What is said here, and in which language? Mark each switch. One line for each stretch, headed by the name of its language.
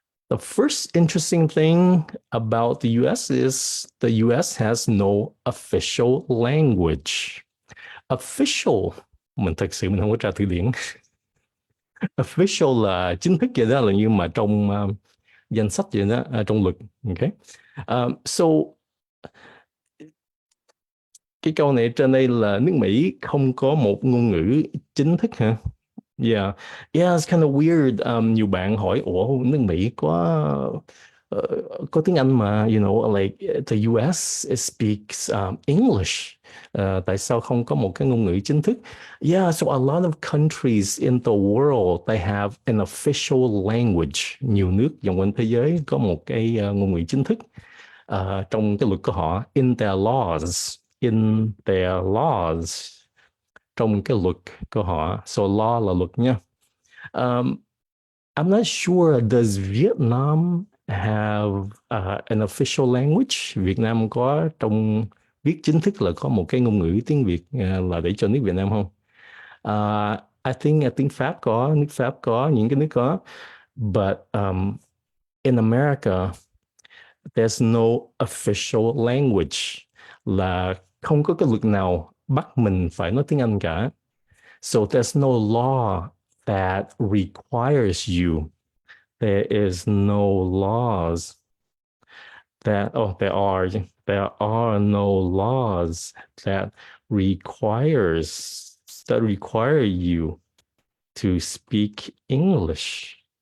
English: The first interesting thing about the US is the US has no official language.
Vietnamese: Official, mình thật sự mình không có tra từ điển. Official là chính thức vậy đó, là như mà trong danh sách vậy đó, trong luật. Okay. So cái câu này trên đây là nước Mỹ không có một ngôn ngữ chính thức hả?
English: Yeah, yeah, it's kind of weird.
Vietnamese: Nhiều bạn hỏi, ủa nước Mỹ có tiếng Anh mà,
English: you know, like the US it speaks English.
Vietnamese: Tại sao không có một cái ngôn ngữ chính thức?
English: Yeah, so a lot of countries in the world they have an official language.
Vietnamese: Nhiều nước vòng quanh thế giới có một cái ngôn ngữ chính thức trong cái luật của họ,
English: in their laws,
Vietnamese: trong cái luật của họ. So law là luật nha.
English: I'm not sure, does Vietnam have an official language?
Vietnamese: Việt Nam có trong viết chính thức là có một cái ngôn ngữ tiếng Việt là để cho nước Việt Nam không?
English: I think
Vietnamese: Pháp có, nước Pháp có, những cái nước có.
English: But in America, there's no official language,
Vietnamese: là không có cái luật nào bắt mình phải nói tiếng Anh cả.
English: So there's no law that requires you. There is no laws there are no laws that require you to speak English.